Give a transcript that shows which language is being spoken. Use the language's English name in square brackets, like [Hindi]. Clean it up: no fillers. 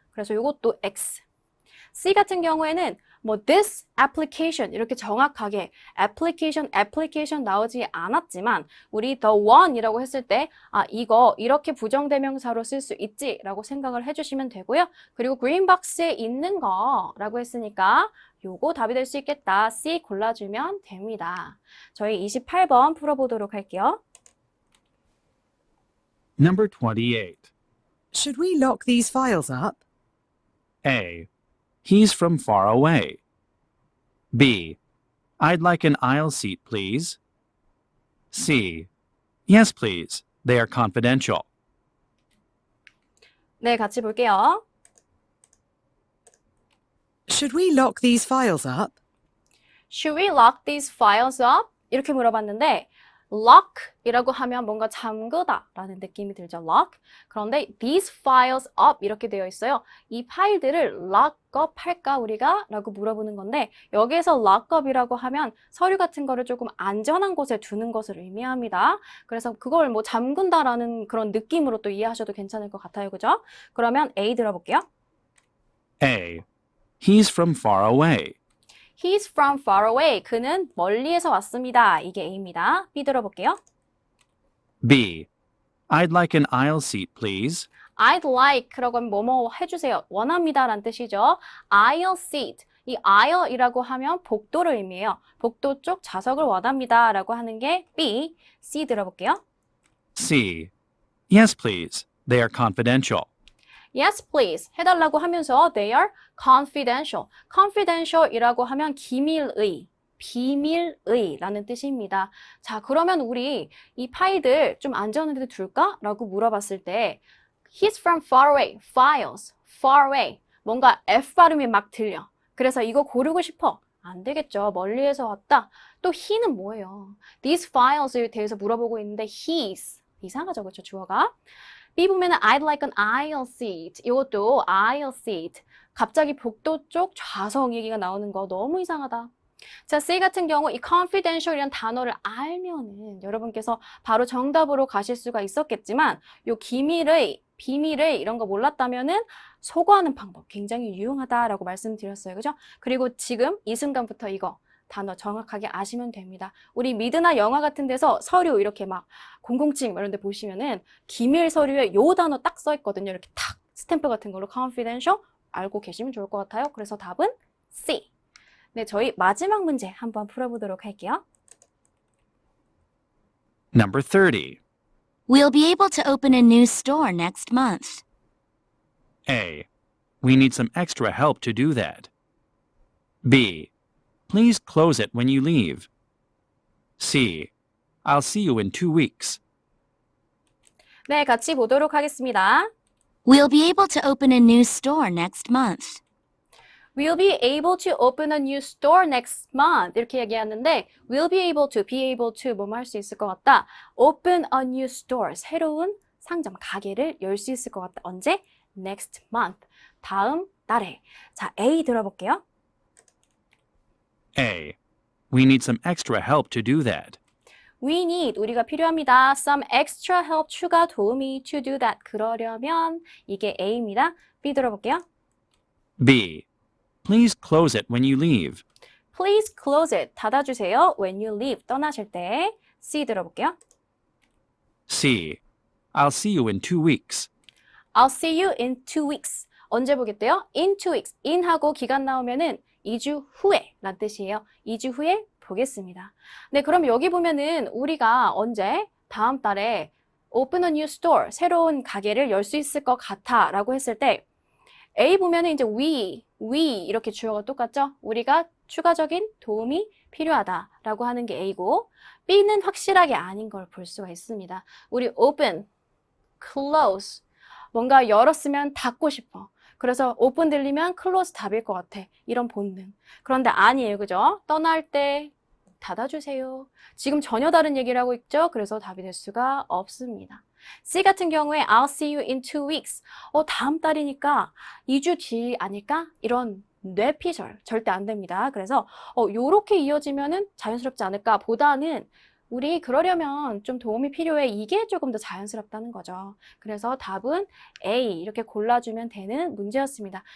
[Korean] 그래서 이것도 X. C 같은 경우에는 뭐 [English] this application [Korean] 이렇게 정확하게 application 나오지 않았지만 우리 [English] the one [Korean] 이라고 했을 때 이거 이렇게 부정대명사로 쓸 수 있지라고 생각을 해주시면 되고요. 그리고 green box에 있는 거라고 했으니까 요거 답이 될 수 있겠다. C 골라주면 됩니다. 저희 28번 풀어보도록 할게요. [English] Number 28. Should we lock these files up? A. He's from far away. B. I'd like an aisle seat, please. C. Yes, please. They are confidential. [Korean] 네, 같이 볼게요. [English] Should we lock these files up? Should we lock these files up? [Korean] 이렇게 물어봤는데 lock이라고 하면 뭔가 잠그다 라는 느낌이 들죠. lock. 그런데 [English] these files up [Korean] 이렇게 되어 있어요. 이 파일들을 [English] lock up [Korean] 할까 우리가? 라고 물어보는 건데 여기에서 [English] lock up [Korean] 이라고 하면 서류 같은 거를 조금 안전한 곳에 두는 것을 의미합니다. 그래서 그걸 뭐 잠근다라는 그런 느낌으로 또 이해하셔도 괜찮을 것 같아요. 그죠? 그러면 A 들어볼게요. [English] A. He's from far away. He's from far away. [Korean] 그는 멀리에서 왔습니다. 이게 A입니다. B 들어볼게요. [English] B. I'd like an aisle seat, please. [Korean] I'd like라고 하면 뭐뭐 해주세요. 원합니다 라는 뜻이죠. aisle seat. 이 aisle이라고 하면 복도를 의미해요. 복도 쪽 좌석을 원합니다 라고 하는 게 B. C 들어볼게요. [English] C. Yes, please. They are confidential. Yes, please. [Korean] 해달라고 하면서 [English] they are confidential. [Korean] confidential이라고 하면 기밀의, 비밀의 라는 뜻입니다. 자, 그러면 우리 이 파일들 좀 안전한 데 둘까? 라고 물어봤을 때 [English] He's from far away. Files. far away. [Korean] 뭔가 F 발음이 막 들려. 그래서 이거 고르고 싶어. 안 되겠죠. 멀리에서 왔다. 또 he는 뭐예요? [English] These files [Korean] 에 대해서 물어보고 있는데 [English] he's. [Korean] 이상하죠. 그렇죠? 주어가. B 보면은 [English] I'd like an aisle seat. [Korean] 이것도 [English] aisle seat. [Korean] 갑자기 복도 쪽 좌석 얘기가 나오는 거 너무 이상하다. 자, C 같은 경우 이 confidential이라는 단어를 알면은 여러분께서 바로 정답으로 가실 수가 있었겠지만 요 기밀의, 비밀의 이런 거 몰랐다면은 소거하는 방법 굉장히 유용하다라고 말씀드렸어요. 그죠? 그리고 지금 이 순간부터 이거 단어 정확하게 아시면 됩니다. 우리 미드나 영화 같은 데서 서류 이렇게 막 007 이런 데 보시면은 기밀 서류에 요 단어 딱 써 있거든요. 이렇게 탁 스탬프 같은 걸로 confidential 알고 계시면 좋을 것 같아요. 그래서 답은 C. 네, 저희 마지막 문제 한번 풀어보도록 할게요. [English] Number 30. We'll be able to open a new store next month. A. We need some extra help to do that. B. Please close it when you leave. C. I'll see you in 2 weeks. [Korean] 네, 같이 보도록 하겠습니다. [English] We'll be able to open a new store next month. We'll be able to open a new store next month. [Korean] 이렇게 얘기하는데 [English] we'll be able to [Korean] 뭐뭐 할 수 있을 것 같다. [English] Open a new store. [Korean] 새로운 상점, 가게를 열 수 있을 것 같다. 언제? [English] Next month. [Korean] 다음 달에. 자, A 들어볼게요. [English] A. We need some extra help to do that. We need, [Korean] 우리가 필요합니다. [English] Some extra help, [Korean] 추가 도움이 [English] to do that. [Korean] 그러려면 이게 A입니다. B 들어볼게요. [English] B. Please close it when you leave. Please close it. [Korean] 닫아주세요. [English] When you leave. [Korean] 떠나실 때. C 들어볼게요. [English] C. I'll see you in 2 weeks. I'll see you in 2 weeks. [Korean] 언제 보겠대요? [English] In 2 weeks. [Korean] in하고 기간 나오면은 2주 후에 란 뜻이에요. 2주 후에 보겠습니다. 네, 그럼 여기 보면은 우리가 언제? 다음 달에 [English] open a new store. [Korean] 새로운 가게를 열 수 있을 것 같아 라고 했을 때 A 보면은 이제 we 이렇게 주어가 똑같죠? 우리가 추가적인 도움이 필요하다라고 하는 게 A고 B는 확실하게 아닌 걸 볼 수가 있습니다. 우리 open, close 뭔가 열었으면 닫고 싶어. 그래서 open 들리면 close 답일 것 같아. 이런 본능. 그런데 아니에요. 그죠? 떠날 때 닫아주세요. 지금 전혀 다른 얘기를 하고 있죠? 그래서 답이 될 수가 없습니다. C 같은 경우에 [English] I'll see you in 2 weeks. [Korean] 다음 달이니까 2주 뒤 아닐까? 이런 뇌피셜 절대 안 됩니다. 그래서 요렇게 이어지면은 자연스럽지 않을까 보다는 우리 그러려면 좀 도움이 필요해. 이게 조금 더 자연스럽다는 거죠. 그래서 답은 A 이렇게 골라주면 되는 문제였습니다.